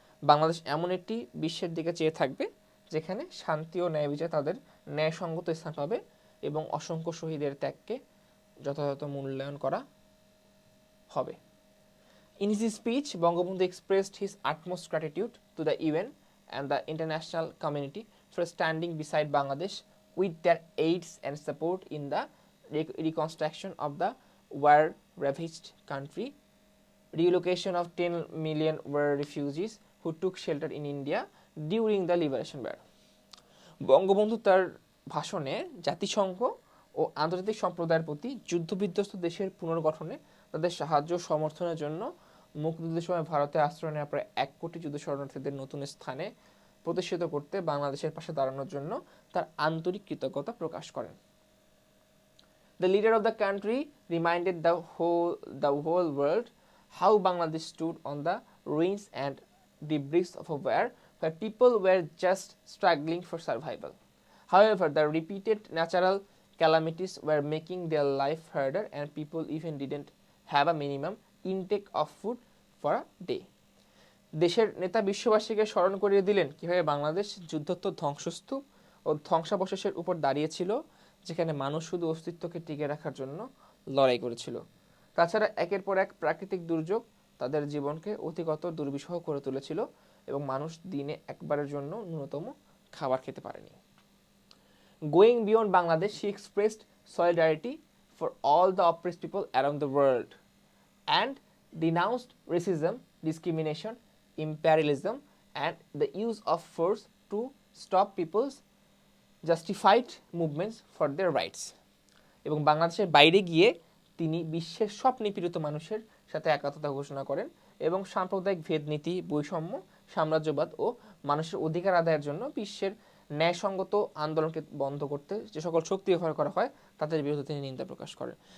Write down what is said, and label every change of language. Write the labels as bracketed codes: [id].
[bn] বাংলাদেশ এমন একটি বিশ্বের দিকে চেয়ে থাকবে যেখানে শান্তি ও ন্যায় বিচার তাদের ন্যায়সঙ্গত স্থান পাবে এবং অসংখ্য শহীদের ত্যাগকে যথাযথ মূল্যায়ন করা হবে। [en] In his speech, Bangabandhu expressed his utmost gratitude to the UN and the international community for standing beside Bangladesh with their aids and support in the reconstruction of the war-ravaged country. Relocation of 10 million war refugees who took shelter in India during the Liberation War. [bn] Bangabandhu তার ভাষণে জাতিসংঘ ও আন্তর্জাতিক সম্প্রদায়ের প্রতি যুদ্ধবিধ্বস্ত দেশের পুনর্গঠনে তাদের সাহায্য সমর্থনের জন্য মুক্তিযুদ্ধের সময় ভারতে আশ্রয় নেওয়া প্রায় 1 কোটি যুদ্ধ শরণার্থীদের নতুন স্থানে প্রতিষ্ঠিত করতে বাংলাদেশের পাশে দাঁড়ানোর জন্য তার আন্তরিক কৃতজ্ঞতা প্রকাশ করেন। [en] The leader of the country reminded the whole world how Bangladesh stood on the ruins and debris of a war where people were just struggling for survival. However, the repeated natural calamities were making their life harder and people even didn't have a minimum intake of food for a day. [bn] দেশের নেতা বিশ্ববাসীকে স্মরণ করিয়ে দিলেন কিভাবে বাংলাদেশ যুদ্ধোত্তর ধ্বংসস্তূপ ও ধ্বংসাবশেষের উপর দাঁড়িয়েছিল, যেখানে মানুষ শুধু অস্তিত্বকে টিকে রাখার জন্য লড়াই করেছিল। তাছাড়া একের পর এক প্রাকৃতিক দুর্যোগ তাদের জীবনকে অধিকতর দুর্বিষহ করে তুলেছিল এবং মানুষ দিনে একবারের জন্য ন্যূনতম খাবার খেতে পারেনি। [en] Going beyond Bangladesh, she expressed solidarity for all the oppressed people around the world and denounced racism, discrimination, imperialism, and the use of force to stop people's justified movements for their rights. [bn] এবং বাংলাদেশের বাইরে গিয়ে তিনি বিশ্বের সব নিপীড়িত মানুষের সাথে একাত্মতা ঘোষণা করেন এবং সাম্প্রদায়িক ভেদনীতি, বৈষম্য, সাম্রাজ্যবাদ ও মানুষের অধিকার আদায়ের জন্য বিশ্বের ন্যায়সঙ্গত আন্দোলনকে বন্ধ করতে যে সকল শক্তি ব্যবহার করা হয় তাদের বিরুদ্ধে তিনি নিন্দা প্রকাশ করেন।